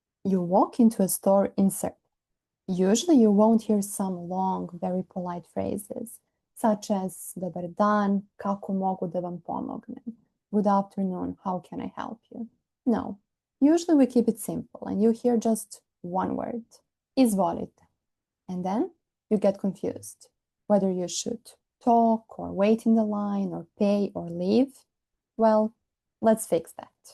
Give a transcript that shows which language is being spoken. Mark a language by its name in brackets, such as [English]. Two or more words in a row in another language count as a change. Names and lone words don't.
[English] You walk into a store in Serbia. Usually you won't hear some long, very polite phrases, such as [Serbian] Dobar dan, kako mogu da vam pomognem? [English] Good afternoon, how can I help you? No, usually we keep it simple and you hear just one word, izvolite. And then you get confused whether you should talk or wait in the line or pay or leave. Well, let's fix that.